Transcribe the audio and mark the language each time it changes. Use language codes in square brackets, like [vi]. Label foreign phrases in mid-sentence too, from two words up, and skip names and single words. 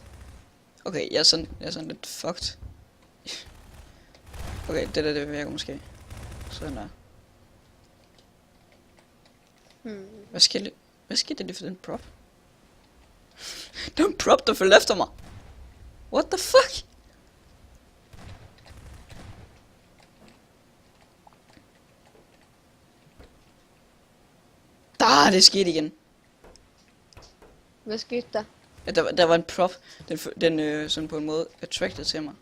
[da] Okay, jeg er sådan lidt fucked. Okay, det virker måske. Sådan der. Hvad skete der lige for den prop? Den prop, der følger efter mig. [en] What the fuck? [da] Det skete igen. Hvad skete der? Ja, der var en prop. Den sådan på en måde attracted til mig.